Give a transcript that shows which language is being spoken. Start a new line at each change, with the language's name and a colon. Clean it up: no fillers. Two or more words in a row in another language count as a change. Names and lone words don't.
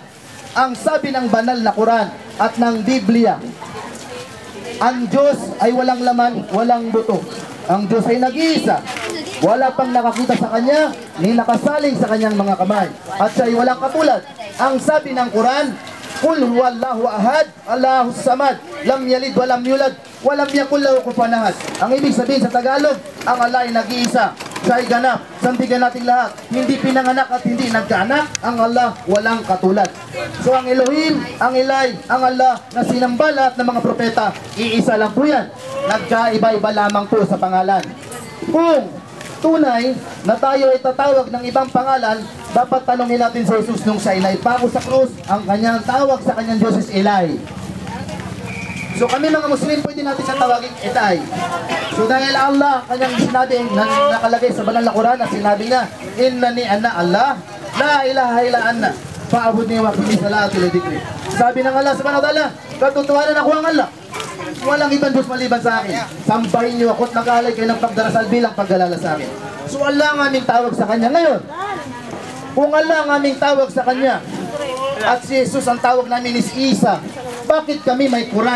Filipino: Ang sabi ng banal na Quran at ng Biblia, ang Diyos ay walang laman, walang buto. Ang Diyos ay nag-iisa. Wala pang nakakita sa Kanya, ni nakasaling sa Kanyang mga kamay. At siya ay walang katulad. Ang sabi ng Quran,
Arabic: قل هو الله أحد الله الصمد لم يلد ولم يولد ولم يكن له كفوا أحد.
Filipino: Ang ibig sabihin sa Tagalog, ang Allah ay nag-iisa. Siya ay ganap, sandigan natin lahat. Hindi pinanganak at hindi nagkaanak, ang Allah walang katulad. So ang Elohim, ang Eli, ang Allah na sinamba lahat ng mga propeta, iisa lang po yan. Nagkaiba-iba lamang po sa pangalan. Kung tunay na tayo ay tatawag ng ibang pangalan, dapat tanongin natin sa Jesus nung siya ay naipako sa krus, ang kanyang tawag sa kanyang Diyos is Eli. So kami mga Muslim, pwede natin siya tawagin Eli. So dahil Allah, kanyang sinabi, nakalagay sa banal na Quran na sinabi niya,
Arabic: إنني أنا الله لا إله إلا أنا فاعبدني وأقم الصلاة لذكري.
Filipino: Sabi ng Allah
Arabic: سبحانه وتعالى,
Filipino: katotohanan ako ang Allah. Walang ibang Diyos maliban sa akin. Sambahin niyo ako at nag-alay kayo ng pagdarasal bilang paggalala sa akin. So Allah ang aming tawag sa Kanya ngayon. Kung Allah ang aming tawag sa Kanya at si Jesus ang tawag namin is Isa, bakit kami may Quran?